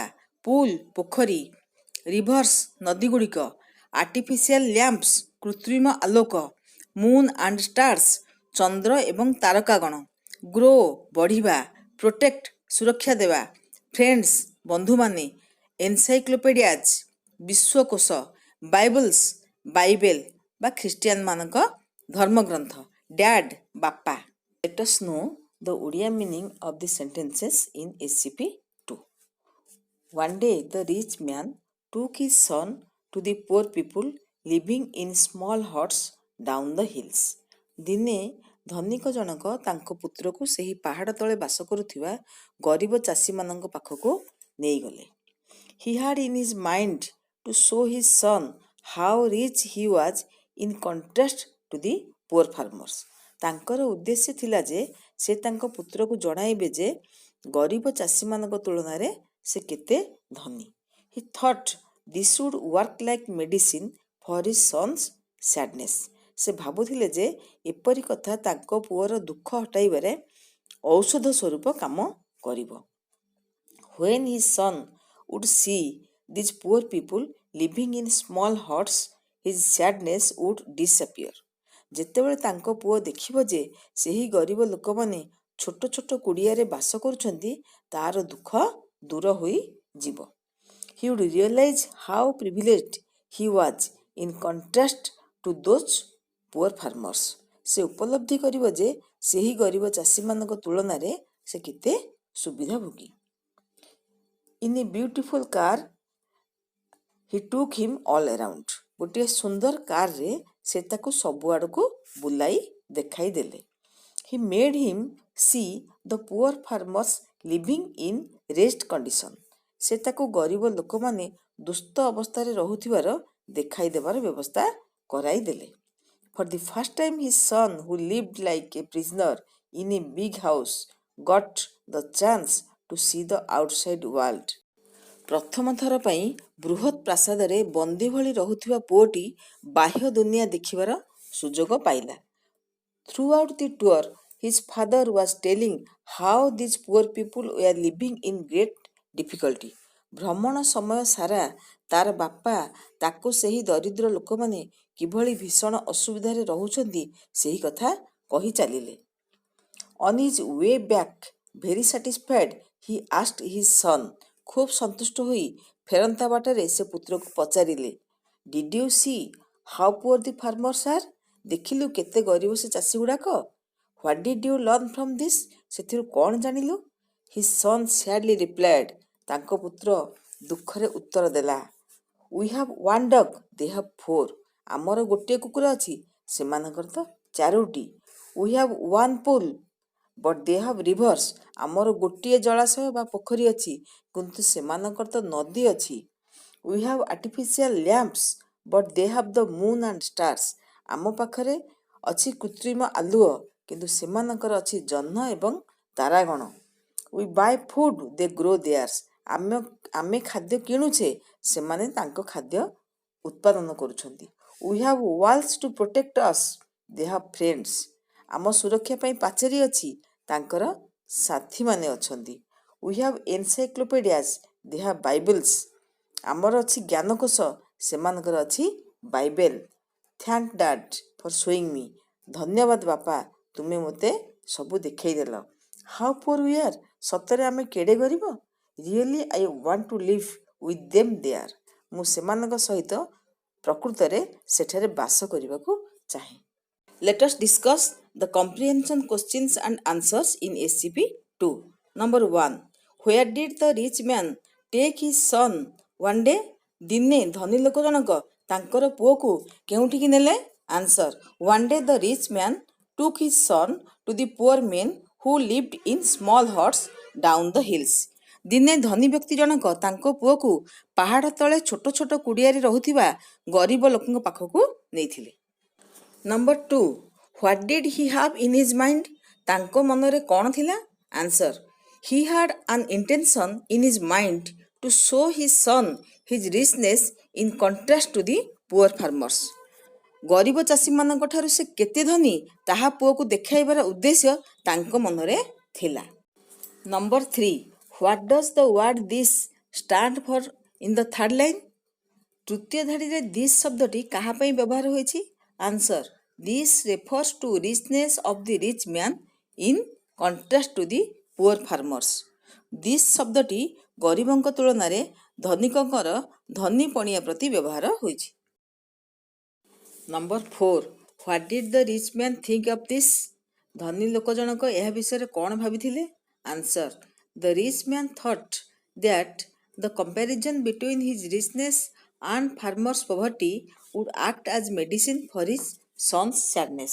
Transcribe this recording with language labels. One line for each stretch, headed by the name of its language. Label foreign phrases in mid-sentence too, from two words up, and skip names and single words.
Odia: ପୁଲ ପୋଖରୀ, ରିଭର୍ସ ନଦୀଗୁଡ଼ିକ,
English: artificial lamps
Odia: କୃତ୍ରିମ ଆଲୋକ,
English: moon and stars
Odia: ଚନ୍ଦ୍ର ଏବଂ ତାରକାଗଣ, ଗ୍ରୋ ବଢ଼ିବା, ପ୍ରୋଟେକ୍ଟ ସୁରକ୍ଷା ଦେବା, ଫ୍ରେଣ୍ଡସ୍ ବନ୍ଧୁମାନେ, ଏନସାଇକ୍ଲୋପେଡ଼ିଆଜ ବିଶ୍ୱକୋଷ, ବାଇବଲ୍ସ ବାଇବେଲ ବା ଖ୍ରୀଷ୍ଟିଆନମାନଙ୍କ ଧର୍ମଗ୍ରନ୍ଥ, ଡ୍ୟାଡ ବାପା।
English: Let us know the Odia meaning of the sentences in SCP-2. One day the rich man took his son to the poor people living in small huts down the hills.
Odia: ଦିନେ ଧନିକ ଜଣକ ତାଙ୍କ ପୁତ୍ରକୁ ସେହି ପାହାଡ଼ ତଳେ ବାସ କରୁଥିବା ଗରିବ ଚାଷୀମାନଙ୍କ ପାଖକୁ ନେଇଗଲେ।
English: He had in his mind to show his son how rich he was in contrast to the poor farmers.
Odia: ତାଙ୍କର ଉଦ୍ଦେଶ୍ୟ ଥିଲା ଯେ ସେ ତାଙ୍କ ପୁତ୍ରକୁ ଜଣାଇବେ ଯେ ଗରିବ ଚାଷୀମାନଙ୍କ ତୁଳନାରେ ସେ କେତେ ଧନୀ।
English: He thought this would work like medicine for his son's sadness.
Odia: ସେ ଭାବୁଥିଲେ ଯେ ଏପରି କଥା ତାଙ୍କ ପୁଅର ଦୁଃଖ ହଟାଇବାରେ ଔଷଧ ସ୍ୱରୂପ କାମ କରିବ।
English: When his son would see these poor people living in small huts, his sadness would disappear.
Odia: ଯେତେବେଳେ ତାଙ୍କ ପୁଅ ଦେଖିବ ଯେ ସେହି ଗରିବ ଲୋକମାନେ ଛୋଟ ଛୋଟ କୁଡ଼ିଆରେ ବାସ କରୁଛନ୍ତି, ତାର ଦୁଃଖ ଦୂର ହୋଇଯିବ।
English: He would realize how privileged he was in contrast to those poor farmers.
Odia: ସେ ଉପଲବ୍ଧି କରିବ ଯେ ସେହି ଗରିବ ଚାଷୀମାନଙ୍କ ତୁଳନାରେ ସେ କେତେ ସୁବିଧାଭୋଗୀ।
English: In a beautiful car, he took him all around.
Odia: ଗୋଟିଏ ସୁନ୍ଦର କାରରେ ସେ ତାକୁ ସବୁଆଡ଼କୁ ବୁଲାଇ ଦେଖାଇ ଦେଲେ।
English: He made him see the poor farmers living in rest condition.
Odia: ସେ ତାକୁ ଗରିବ ଲୋକମାନେ ଦୁସ୍ତ ଅବସ୍ଥାରେ ରହୁଥିବାର ଦେଖାଇ ଦେବାର ବ୍ୟବସ୍ଥା କରାଇଦେଲେ।
English: For the first time his son, who lived like a prisoner in a big house, got the chance to see the outside world.
Odia: ପ୍ରଥମ ଥର ପାଇଁ ବୃହତ୍ ପ୍ରାସାଦରେ ବନ୍ଦୀ ଭଳି ରହୁଥିବା ପୁଅଟି ବାହ୍ୟ ଦୁନିଆ ଦେଖିବାର ସୁଯୋଗ ପାଇଲା।
English: Throughout the tour, his father was telling how these poor people were living in great difficulty.
Odia: ଭ୍ରମଣ ସମୟ ସାରା ତାର ବାପା ତାକୁ ସେହି ଦରିଦ୍ର ଲୋକମାନେ କିଭଳି ଭୀଷଣ ଅସୁବିଧାରେ ରହୁଛନ୍ତି ସେହି କଥା କହି ଚାଲିଲେ।
English: On his way back, very satisfied, he asked his son.
Odia: ଖୁବ୍ ସନ୍ତୁଷ୍ଟ ହୋଇ ଫେରନ୍ତା ବାଟରେ ସେ ପୁତ୍ରକୁ ପଚାରିଲେ,
English: Did you see how poor the farmers are?
Odia: ଦେଖିଲୁ କେତେ ଗରିବ ସେ ଚାଷୀଗୁଡ଼ାକ?
English: What did you learn from this?
Odia: ସେଥିରୁ କ'ଣ ଜାଣିଲୁ?
English: His son sadly replied.
Odia: ତାଙ୍କ ପୁତ୍ର ଦୁଃଖରେ ଉତ୍ତର ଦେଲା,
English: We have one dog, they have four.
Odia: ଆମର ଗୋଟିଏ କୁକୁର ଅଛି, ସେମାନଙ୍କର ତ ଚାରୋଟି.
English: We have one pool, but they have rivers.
Odia: ଆମର ଗୋଟିଏ ଜଳାଶୟ ବା ପୋଖରୀ ଅଛି, କିନ୍ତୁ ସେମାନଙ୍କର ତ ନଦୀ ଅଛି.
English: We have artificial lamps, but they have the moon and stars.
Odia: ଆମ ପାଖରେ ଅଛି କୃତ୍ରିମ ଆଲୁଅ, କିନ୍ତୁ ସେମାନଙ୍କର ଅଛି ଜହ୍ନ ଏବଂ ତାରାଗଣ.
English: We buy food, they grow theirs.
Odia: ଆମେ ଖାଦ୍ୟ କିଣୁଛେ, ସେମାନେ ତାଙ୍କ ଖାଦ୍ୟ ଉତ୍ପାଦନ କରୁଛନ୍ତି.
English: We have walls to protect us, they have friends.
Odia: ଆମ ସୁରକ୍ଷା ପାଇଁ ପାଚେରୀ ଅଛି, ତାଙ୍କର ସାଥୀମାନେ ଅଛନ୍ତି.
English: We have encyclopedias, they have Bibles.
Odia: ଆମର ଅଛି ଜ୍ଞାନକୋଷ, ସେମାନଙ୍କର ଅଛି ବାଇବେଲ.
English: Thank Dad for showing me.
Odia: ଧନ୍ୟବାଦ ବାପା, ତୁମେ ମୋତେ ସବୁ ଦେଖେଇଦେଲ.
English: How poor we are.
Odia: ସତରେ ଆମେ କେଡ଼େ ଗରିବ?
English: Really I want to live with them there.
Odia: ମୁଁ ସେମାନଙ୍କ ସହିତ ପ୍ରକୃତରେ ସେଠାରେ ବାସ କରିବାକୁ ଚାହେଁ.
English: Let us discuss the comprehension questions and answers in SGP-2. Number 1. Where did the rich man take his son one day?
Odia: ଦିନେ ଧନୀ ଲୋକ ଜଣକ ତାଙ୍କର ପୁଅକୁ କେଉଁଠିକି ନେଲେ?
English: Answer. One day the rich man took his son to the poor men who lived in small huts down the hills.
Odia: ଦିନେ ଧନୀ ବ୍ୟକ୍ତି ଜଣକ ତାଙ୍କ ପୁଅକୁ ପାହାଡ଼ ତଳେ ଛୋଟ ଛୋଟ କୁଡ଼ିଆରେ ରହୁଥିବା ଗରିବ ଲୋକଙ୍କ ପାଖକୁ ନେଇଥିଲେ.
English: Number 2. What did he have in his mind?
Odia: ତାଙ୍କ ମନରେ କ'ଣ ଥିଲା?
English: Answer. He had an intention in his mind to show his son his richness in contrast to the poor farmers.
Odia: ଗରିବ ଚାଷୀମାନଙ୍କ ଠାରୁ ସେ କେତେ ଧନୀ ତାହା ପୁଅକୁ ଦେଖାଇବାର ଉଦ୍ଦେଶ୍ୟ ତାଙ୍କ ମନରେ ଥିଲା.
English: Number 3. What does the word this stand for in the third line?
Odia: ତୃତୀୟ ଧାଡ଼ିରେ this ଶବ୍ଦଟି କାହା ପାଇଁ ବ୍ୟବହାର ହୋଇଛି?
English: Answer. This refers to richness of the rich man in contrast to the poor farmers.
Odia: This ଶବ୍ଦଟି ଗରିବଙ୍କ ତୁଳନାରେ ଧନୀକଙ୍କର ଧନୀ ପଣିଆ ପ୍ରତି ବ୍ୟବହାର ହୋଇଛି.
English: Number 4. What did the rich man think of this?
Odia: ଧନୀ ଲୋକ ଜଣକ ଏହା ବିଷୟରେ କ'ଣ ଭାବିଥିଲେ?
English: Answer. The rich man thought that the comparison between his richness and farmer's poverty would act as medicine for his son's sadness.